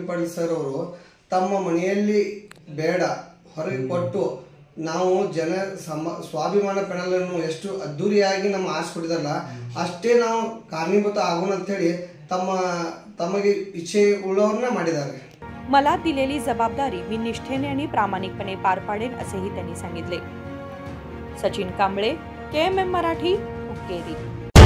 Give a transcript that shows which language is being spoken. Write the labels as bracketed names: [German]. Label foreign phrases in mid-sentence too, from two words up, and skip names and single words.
[Kannada] ಪಾಟೀಲ್ ಸರ್ ಅವರು ತಮ್ಮ ಮನೆಯಲ್ಲಿ ಬೇಡ ಹೊರಗೆ ಕೊಟ್ಟು ನಾವು ಜನ ಸ್ವಾಭಿಮಾನ ಪೆನಲ್ ಅನ್ನು ಎಷ್ಟು ಅದ್ದೂರಿಯಾಗಿ ನಮ್ಮ ಆರಿಸ್ಕೊಟ್ಟಿದಾರಲ್ಲ ಅಷ್ಟೇ ನಾವು ಕಾರಣೀಭೂತ ಆಗೋಣ ಅಂತ ಹೇಳಿ ತಮಗೆ ಇಚ್ಛೆ ಉಳ್ಳವರನ್ನ ಮಾಡಿದ್ದಾರೆ। [Marathi] मला दिलेली जबाबदारी मी निष्ठेने आणि प्रामाणिकपणे पार पाडेन असेही त्यांनी सांगितले। सचिन कांबळे, KMM मराठी, हुक्केरी।